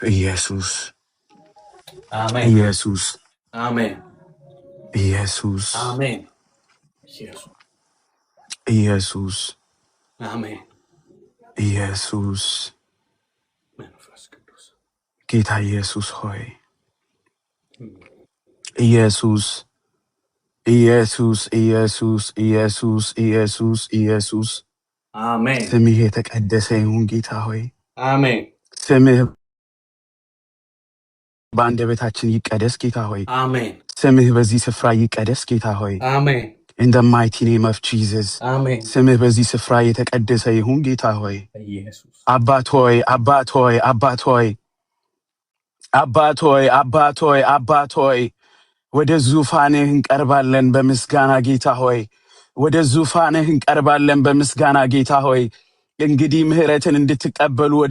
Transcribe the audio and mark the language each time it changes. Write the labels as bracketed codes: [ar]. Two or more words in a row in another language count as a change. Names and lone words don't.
[en] Jesus. Amen. Jesus. Amen. Jesus. Amen. Yes. Jesus. Amen. Jesus. [am] መንፈስ ቅዱስ ጌታ ኢየሱስ ሆይ ኢየሱስ ኢየሱስ ኢየሱስ ኢየሱስ ኢየሱስ ኢየሱስ አሜን ስምህ የተቀደሰ ይሁን ጌታ ሆይ አሜን ስምህ በአንደበታችን ይቀደስ ጌታ ሆይ አሜን ስምህ በዚህ ስፍራ ይቀደስ ጌታ ሆይ አሜን [en] in the mighty name of Jesus [am] አሜን ስምህ በዚህ ስፍራ የተቀደሰ ይሁን ጌታ ሆይ ኢየሱስ አባት ሆይ አባት ሆይ አባት ሆይ አባት ሆይ አባት ሆይ አባት ሆይ ወደ ዙፋንህ እንቀርባለን በምስጋና ጌታ ሆይ ወደ ዙፋንህ እንቀርባለን በምስጋና ጌታ ሆይ እንግዲህ ምህረትን እንድትቀበሉ ወደ